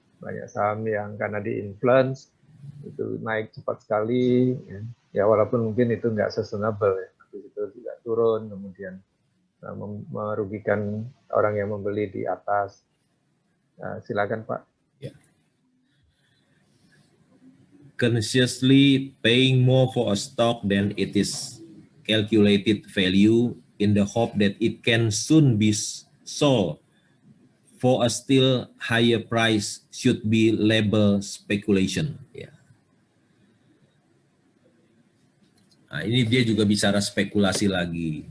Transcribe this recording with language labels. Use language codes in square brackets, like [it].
[id] Banyak saham yang karena di-influence, itu naik cepat sekali, ya walaupun mungkin itu nggak sustainable, ya, tapi itu juga turun, kemudian merugikan orang yang membeli di atas. Silakan Pak. Yeah. [en] Consciously paying more for a stock than it is calculated value in the hope that it can soon be sold for a still higher price should be labeled speculation. Yeah. [id] Nah, ini dia juga bicara spekulasi lagi.